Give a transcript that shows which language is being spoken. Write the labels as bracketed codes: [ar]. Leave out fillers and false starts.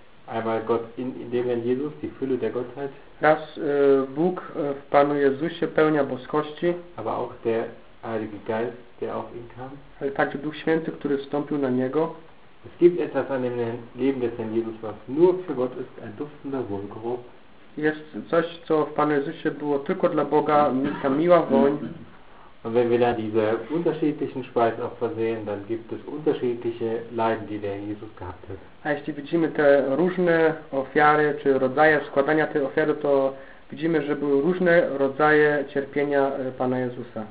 [de] Einmal Gott in dem Herrn Jesus, die Fülle der Gottheit. [pl] Raz Bóg w Panu Jezusie, pełnia boskości. [de] Aber auch der Heilige Geist, der auf ihn kam. [pl] Ale także Duch Święty, który wstąpił na Niego. [de] Es gibt etwas an dem Leben des Herrn Jesus, was nur für Gott ist, ein duftender Wohlgeruch. [pl] Jest coś, co w Panu Jezusie było tylko dla Boga, ta miła woń. [de] Und wenn wir da diese unterschiedlichen Speisopfer sehen, dann gibt es unterschiedliche Leiden, die der Jesus gehabt hat. [pl] A jeśli widzimy te różne ofiary, czy rodzaje składania tej ofiary, to widzimy, że były różne rodzaje cierpienia Pana Jezusa.